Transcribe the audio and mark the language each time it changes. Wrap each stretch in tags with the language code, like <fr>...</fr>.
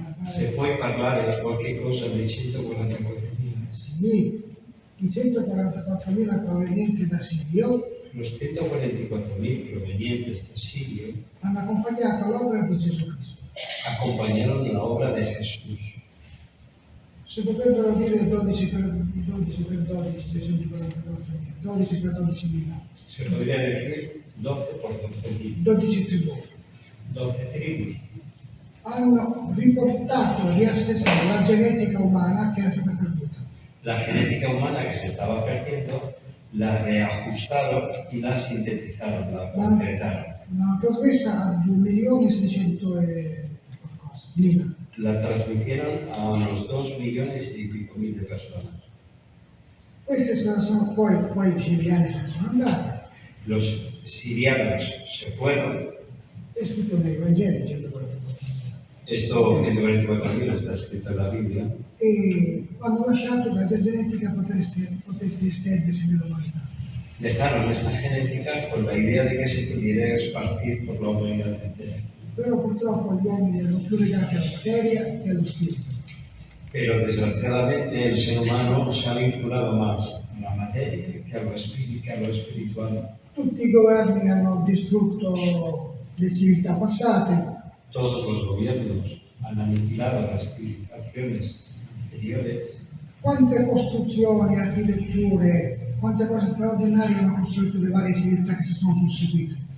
<es>Se puede hablar de cualquier cosa de 144.000.</es> <it>Sì, i 144.000 provenienti da Sirio</it> <es>Los 144.000 provenientes de Sirio</es> <it>hanno accompagnato l'opera di Gesù Cristo.</it> <es>acompañaron la obra de Jesús.</es> <it>Si potrebbero dire 12 per 12, 344.000, 12 per 12.000,</it> <es>Se podría decir 12 por 12.000.</es> <it>12 tribù.</it> <es>12 tribus</es> <it>Hanno riportato, riassessato la genetica umana che era stata perduta.</it> <es>la genética humana que se estaba perdiendo, la reajustaron y la sintetizaron, la concretaron.</es> <it>L'hanno trasmessa a 2.600.000 e qualcosa.</it> <es>La transmitieron a unos 2 millones y pico mil de personas.</es> <it>Queste sono poi i siriani se ne sono andati.</it> <es>Los sirianos se fueron.</es> <it>È scritto nei Vangeli 144.000.</it> <es>Esto 124.000 está escrito en la Biblia.</es> <it>E hanno lasciato che la genetica potesse estendersi nell'umanità.</it> <es>Dejaron esta genética con la idea de que se pudiera esparcir por la humanidad entera.</es> <it>Però purtroppo gli uomini erano più legati alla materia che allo spirito.</it> <es>Pero desgraciadamente el ser humano se ha vinculado más a la materia que a lo espiritual.</es> <it>Tutti i governi hanno distrutto le civiltà passate,</it> <es>Todos los gobiernos han aniquilado las civilizaciones anteriores.</es> <it>quante costruzioni, architetture, quante cose straordinarie hanno costruito le varie civiltà che si sono susseguite.</it>